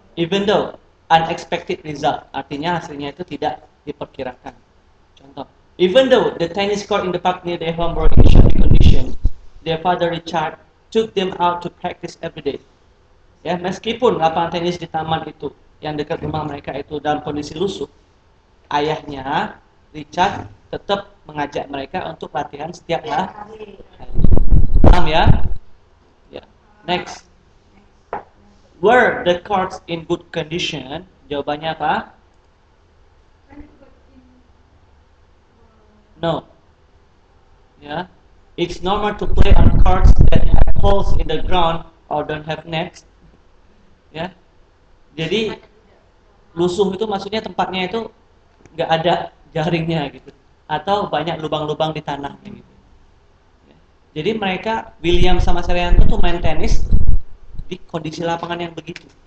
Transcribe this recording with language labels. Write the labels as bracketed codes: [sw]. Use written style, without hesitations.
[id] Even though unexpected result, artinya hasilnya itu tidak diperkirakan. [en] Contoh, even though the tennis court in the park near their home were in shabby condition, their father Richard took them out to practice every day. [id] Ya, meskipun lapangan tenis di taman itu yang dekat rumah mereka itu dalam kondisi lusuh, ayahnya Richard tetap mengajak mereka untuk latihan setiap hari. Paham ya? Ya. Next. [en] Were the courts in good condition? [id] Jawabannya apa? [en] No. Ya. It's normal to play on courts that have holes in the ground or don't have nets. [id] Ya. Jadi lusuh itu maksudnya tempatnya itu nggak ada jaringnya gitu, atau banyak lubang-lubang di tanahnya gitu. Ya. Jadi mereka William sama Serianto tuh main tenis di kondisi lapangan yang begitu.